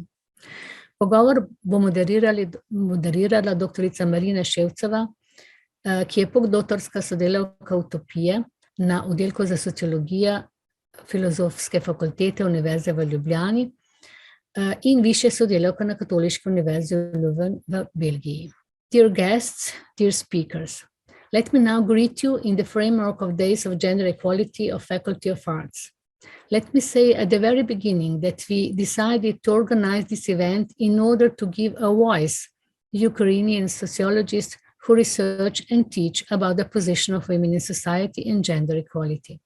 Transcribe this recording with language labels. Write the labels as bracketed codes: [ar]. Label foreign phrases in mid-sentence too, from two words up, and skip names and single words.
[sl] Pogovor bo moderirala doktorica Maryna Shevtsova, ki je postdoktorska sodelavka utopije na Oddelku za sociologijo Filozofske fakultete Univerze v Ljubljani in višja sodelavka na Katoliški univerzi v Belgiji. [en] Dear guests, dear speakers, let me now greet you in the framework of Days of Gender Equality of Faculty of Arts. Let me say at the very beginning that we decided to organize this event in order to give a voice to Ukrainian sociologists who research and teach about the position of women in society and gender equality.